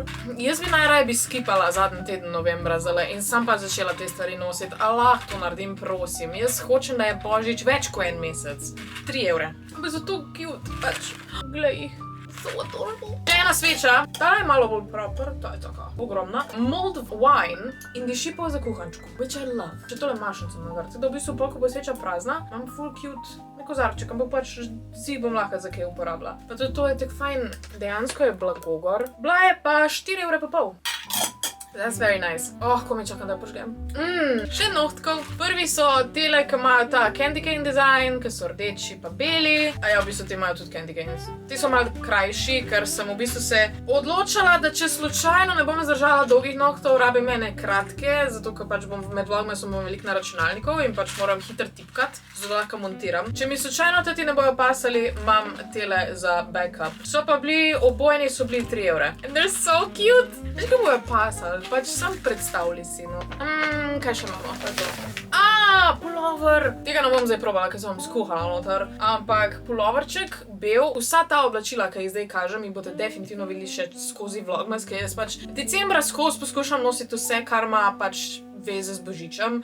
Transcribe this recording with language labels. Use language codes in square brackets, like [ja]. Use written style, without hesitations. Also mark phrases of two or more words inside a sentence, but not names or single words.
[sl] Jaz bi najraje bi skipala zadnji teden novembra zale in sam pa začela te stvari nositi, a lahko to naredim, prosim. Jaz hočem, da je božič več kot en mesec. 3 €. Ampak so to cute, pač. Glej jih. [en] So adorable. [sl] Še ena sveča, ta je malo bolj proper, ta je taka ogromna. [en] Mulled wine [sl] in diši po za kuhančku, [en] which I love. [sl] Če tole mašnico na vrti, da v bistvu pol, ko bo sveča prazna, imam full cute kozarček, ampak pač si bom lahko za kaj uporabila. Pa tudi to je tako fajn, dejansko je blago gor. Bila je pa 4,5 €. [en] That's very nice. [sl] Oh, ko me čakam, da požgem. Še nohtkov. Prvi so tele, ki imajo ta [en] candy cane design, [sl] ki so rdeči pa beli. A ja, v bistvu te imajo tudi [en] candy canes. [sl] Ti so malo krajši, ker sem v bistvu se odločala, da če slučajno ne bom zdržala dolgih nohtov, rabim mene kratke, zato ker pač bom med vlogmasom veliko na računalnikov in pač moram hitro tipkati, zato lahko montiram. Če mi slučajno teti ne bojo pasali, imam tele za backup. So pa bili, obojni so bili 3 €. [en] And they're so cute. [sl] Veš, ko bojo pasali? Pač sam predstavljaj si, no. Kaj še imamo? Pulover. Tega ne bom zdaj probala, ker sem vam skuhala noter. Ampak puloverček, bel, vsa ta oblačila, ki jih zdaj kažem, jih boste definitivno videli še skozi vlogmas, ker jaz pač decembra skozi poskušam nositi vse, kar ima pač veze z božičem.